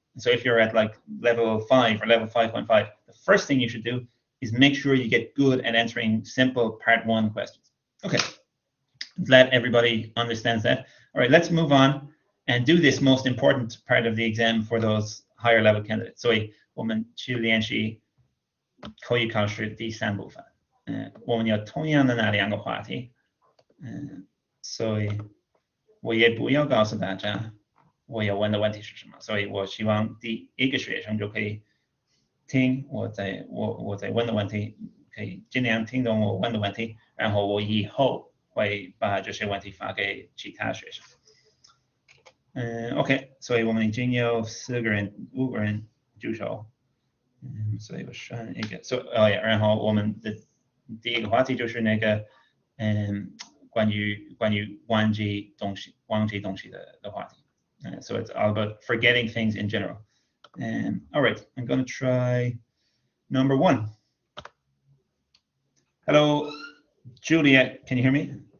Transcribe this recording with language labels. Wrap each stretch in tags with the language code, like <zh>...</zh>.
<en>So if you're at like level 5 or level 5.5, the first thing you should do is make sure you get good at answering simple part 1 questions. Okay, glad everybody understands that. All right, let's move on and do this most important part of the exam for those higher level candidates.</en> <zh>所以我们去练习口语考试第3部分。我们有同样的那2个话题。所以我也不要告诉大家我要问的问题是什么。所以我希望第一个学生就可以听我在问的问题，可以尽量听懂我问的问题，然后我以后会把这些问题发给其他学生。 OK， 所以我们已经有5个人举手。所以我选一个。然后我们的第一个话题就是那个关于忘记东西的话题。</zh> <en>So it's all about forgetting things in general. All right, I'm going to try number 1. Hello, Julia, can you hear me?</en>